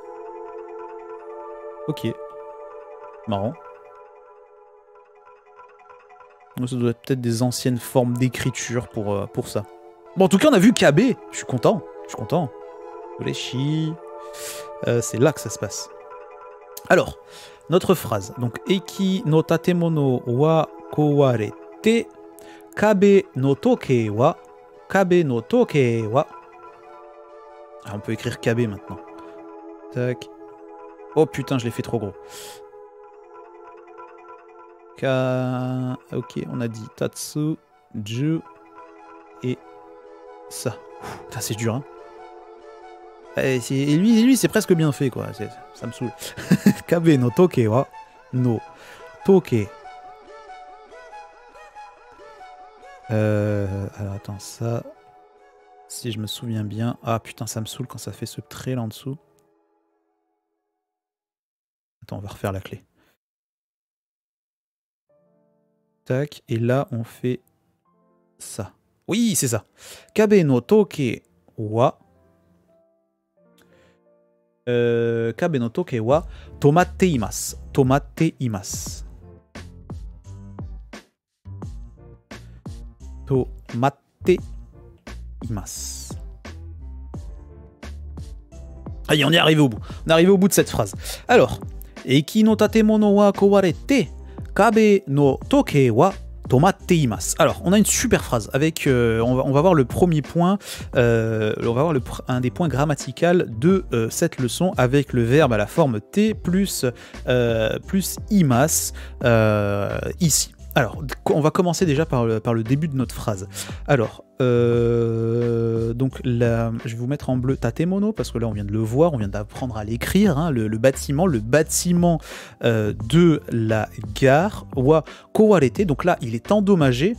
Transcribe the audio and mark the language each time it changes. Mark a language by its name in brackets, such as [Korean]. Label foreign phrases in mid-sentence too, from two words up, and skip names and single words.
[French] Ok. Marrant. Ça doit être peut-être des anciennes formes d'écriture pour ça. Bon, en tout cas, on a vu Kabe. Je suis content. Je suis content. Ureshi. C'est là que ça se passe. Alors, notre phrase. Donc, [Japanese] 駅の建物は壊れて、壁の時計は、壁の時計は. [French] Ah, on peut écrire kabe maintenant. Tac. Oh putain, je l'ai fait trop gros. Ok, on a dit tatsu, ju et ça. Putain, c'est dur, hein. Et lui c'est presque bien fait, quoi. Ça me saoule. [Japanese] 壁の時計はの時計. [French] Alors attends, ça... Si je me souviens bien... Ah putain, ça me saoule quand ça fait ce trait là en dessous. Attends, on va refaire la clé. Tac, et là on fait ça. Oui, c'est ça. [Japanese] 壁の時計は... 壁の時計は止まっています. 止まっています。止まっています. [French] Allez, on est arrivé au bout. On est arrivé au bout de cette phrase. Alors, [Japanese] 駅の建物は壊れて、壁の時計は止まっています. [French] Alors, on a une super phrase avec, on va voir le premier point, on va voir un des points grammaticaux de cette leçon avec le verbe à la forme T plus imasu ici. Alors, on va commencer déjà par le début de notre phrase. Alors, donc là, je vais vous mettre en bleu tatemono, parce que là on vient de le voir, on vient d'apprendre à l'écrire, hein, le bâtiment de la gare, [Japanese] は壊れて, [French] donc là il est endommagé.